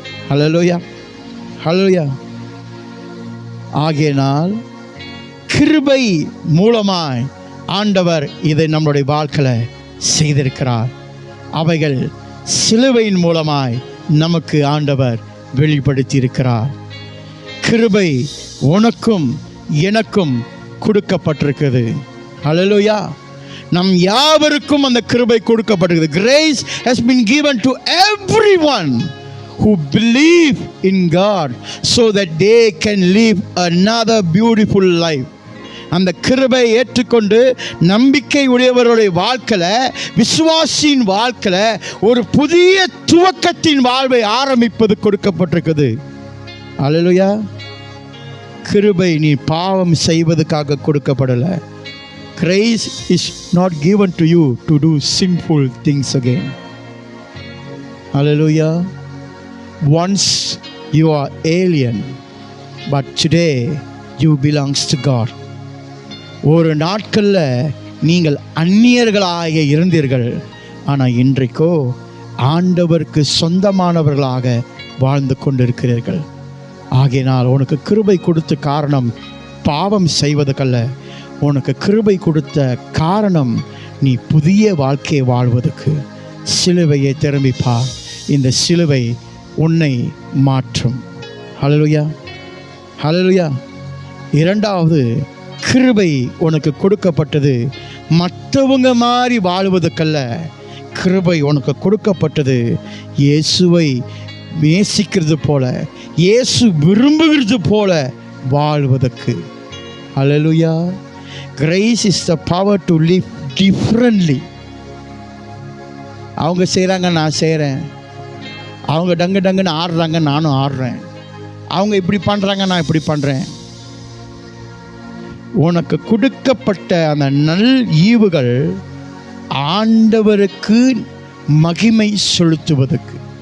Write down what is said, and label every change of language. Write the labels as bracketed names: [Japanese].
[Tamil] ஹல்லேலூயா, ஹல்லேலூயா. ஆகையினால் கிருபை மூலமாய் ஆண்டவர் இதை நம்முடைய வாழ்க்கையில் செய்திருக்கிறார். அவைகள் சிலுவையின் மூலமாய் நமக்கு ஆண்டவர் வெளிப்படுத்தி இருக்கிறார். கிருபை உனக்கும் எனக்கும் கொடுக்கப்பட்டிருக்கிறது. ஹல்லேலூயா. நம் யாவருக்கும் அந்த கிருபை கொடுக்கப்பட்டிருக்கிறது. [English] Grace has been given to everyone who believe in God so that they can live another beautiful life. [Tamil] அந்த கிருபை ஏற்றுக்கொண்டு நம்பிக்கை உடையவருடைய வாழ்க்கையில், விசுவாசியின் வாழ்க்கையில் ஒரு புதிய துவக்கத்தின் வாழ்வை ஆரம்பிப்பது கொடுக்கப்பட்டிருக்குது. அல்லேலூயா. கிருபை நீ பாவம் செய்வதற்காக கொடுக்கப்படலை. [English] Grace is not given to you to do sinful things again. Hallelujah. Once you are alien, but today you belongs to God. [Tamil] ஒரு நாட்களில் நீங்கள் அந்நியர்களாக இருந்தீர்கள், ஆனால் இன்றைக்கோ ஆண்டவருக்கு சொந்தமானவர்களாக வாழ்ந்து கொண்டிருக்கிறீர்கள். ஆகையினால் உனக்கு கிருபை கொடுத்த காரணம் பாவம் செய்வதற்கல்ல, உனக்கு கிருபை கொடுத்த காரணம் நீ புதிய வாழ்க்கையை வாழ்வதற்கு. சிலுவையை திரும்பி பார். இந்த சிலுவை உன்னை மாற்றும். ஹல்லேலூயா, ஹல்லேலூயா. இரண்டாவது, கிருபை உனக்கு கொடுக்கப்பட்டது மற்றவங்க மாதிரி வாழ்வதற்கல்ல. கிருபை உனக்கு கொடுக்கப்பட்டது இயேசுவை நேசிக்கிறது போல, இயேசு விரும்புகிறது போல வாழ்வதற்கு. ஹல்லேலூயா. [English] Grace is the power to live differently. [Tamil] அவங்க செய்கிறாங்க, நான் செய்கிறேன். அவங்க டங்கு டங்குன்னு ஆடுறாங்க, நானும் ஆடுறேன். அவங்க இப்படி பண்ணுறாங்க, நான் இப்படி பண்ணுறேன். உனக்கு கொடுக்கப்பட்ட அந்த நல் ஈவுகள் ஆண்டவருக்கு மகிமை செலுத்துவதற்கு.